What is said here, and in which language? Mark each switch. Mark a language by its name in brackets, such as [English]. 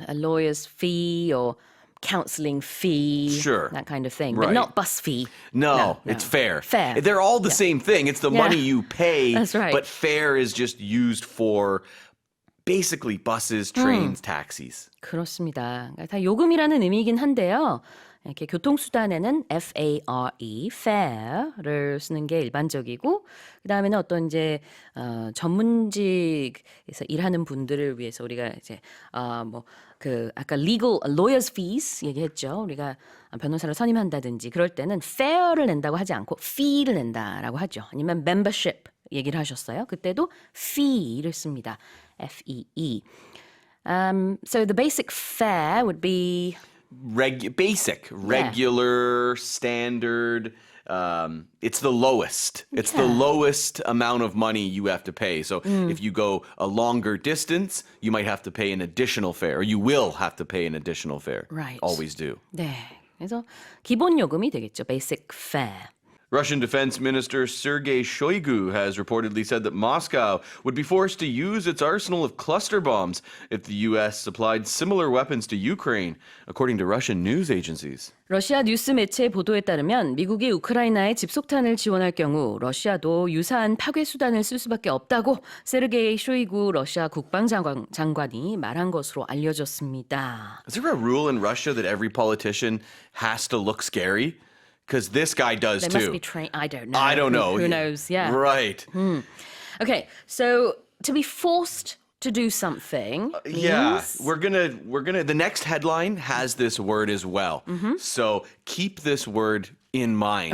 [English] Right. A lawyer's fee or counseling fee. Sure. That kind of thing. Right. But not bus fee. No, it's fair. Fair. They're all the same thing. It's the Yeah. money you pay, That's right. but fare is just used for basically buses, trains, taxis. [Korean] 그렇습니다. 다 요금이라는 의미이긴 한데요. 이렇게 교통수단에는 F-A-R-E, fare를 쓰는 게 일반적이고, 그 다음에는 어떤 이제 전문직에서 일하는 분들을 위해서 우리가 이제 아까 [English] legal lawyers fees [Korean] 얘기했죠. 우리가 변호사를 선임한다든지 그럴 때는 fare를 낸다고 하지 않고 fee를 낸다라고 하죠. 아니면 membership 얘기를 하셨어요. 그때도 fee를 씁니다. [English] F-E-E. So the basic fare would be Basic, regular, standard. It's the lowest. It's the lowest amount of money you have to pay. So if you go a longer distance, you might have to pay an additional fare, or you will have to pay an additional fare. Right. Always do. [Korean] 네. 그래서 기본 요금이 되겠죠. [English] Basic fare. Russian Defense Minister Sergei Shoigu has reportedly said that Moscow would be forced to use its arsenal of cluster bombs if the U.S. supplied similar weapons to Ukraine, according to Russian news agencies. [Korean] 러시아 뉴스 매체 보도에 따르면 미국이 우크라이나에 집속탄을 지원할 경우 러시아도 유사한 파괴 수단을 쓸 수밖에 없다고 세르게이 쇼이구 러시아 국방장관이 말한 것으로 알려졌습니다. [English] Is there a rule in Russia that every politician has to look scary? Because this guy does They too. must be trained. I don't know. I don't know. Who knows? Yeah. Right. Okay, so to be forced to do something Yeah, means we're gonna. The next headline has this word as well. So keep this word in mind